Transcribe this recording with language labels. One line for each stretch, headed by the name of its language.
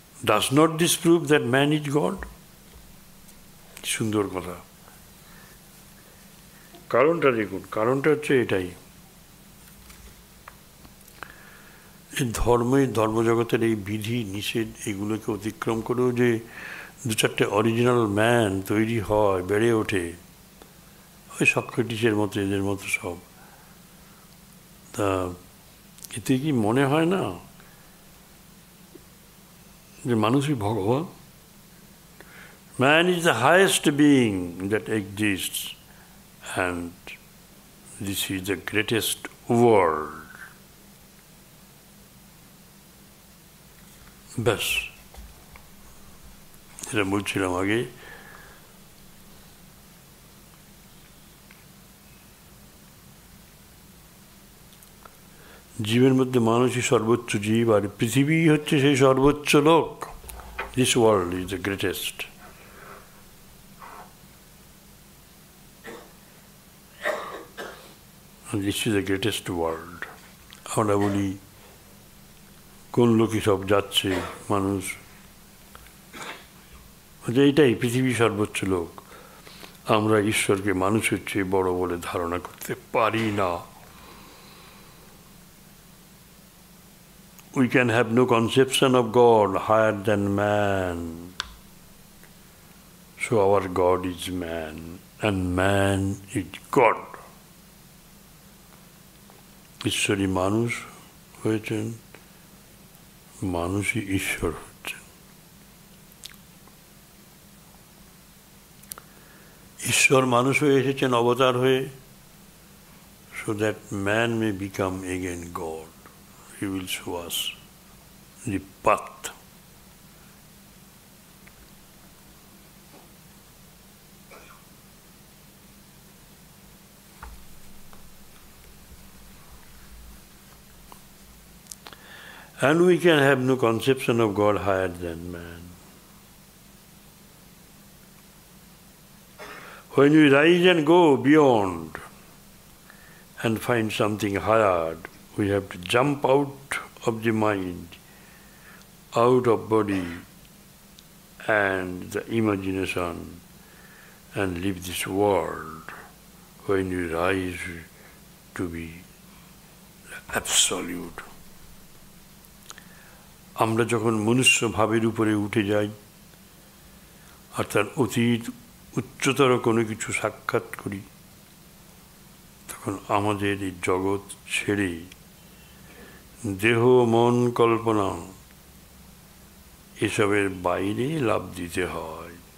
English: Does not this prove that man is God?
Bangla: সুন্দর কথা। কারণটা দেখুন, কারণটা হচ্ছে এটাই, এই ধর্মজগতের এই বিধি নিষেধ এগুলোকে অতিক্রম করেও যে দু চারটে অরিজিনাল ম্যান তৈরি হয়, বেড়ে ওঠে, ওই সক্রেটিসের মতো এদের মতো সব, তা এতে কি মনে হয় না যে মানুষই ভগবান?
English: Man is the highest being that exists, and this is the greatest world.
Bangla: ব্যাস, এটা বলছিলাম আগে। জীবের মধ্যে মানুষই সর্বোচ্চ জীব, আর পৃথিবী হচ্ছে সেই সর্বোচ্চ লোক।
English: This world is the greatest. This is the greatest world.
Bangla: আমরা বলি কোন লোকই সব যাচ্ছে মানুষ, এইটাই পৃথিবী সর্বোচ্চ লোক। আমরা ঈশ্বরকে মানুষের চেয়ে বড় বলে ধারণা করতে পারি না।
English: We can have no conception of God higher than man. So our God is man, and man is God.
Bangla: ঈশ্বরই মানুষ হয়েছেন, মানুষই ঈশ্বর হচ্ছেন। ঈশ্বর মানুষ হয়ে এসেছেন অবতার হয়ে,
English: so that man may become again God. He will show us the path. And we can have no conception of God higher than man. When we rise and go beyond and find something higher, we have to jump out of the mind, out of body and the imagination, and leave this world when we rise to be absolute.
Bangla: আমরা যখন মনুষ্য ভাবের উপরে উঠে যাই আর তার অতীত উচ্চতর কোনো কিছু সাক্ষাৎ করি, তখন তখন আমাদের এই জগৎ ছেড়ে দেহ মন কল্পনা এসবের বাইরে লাভ দিতে হয়।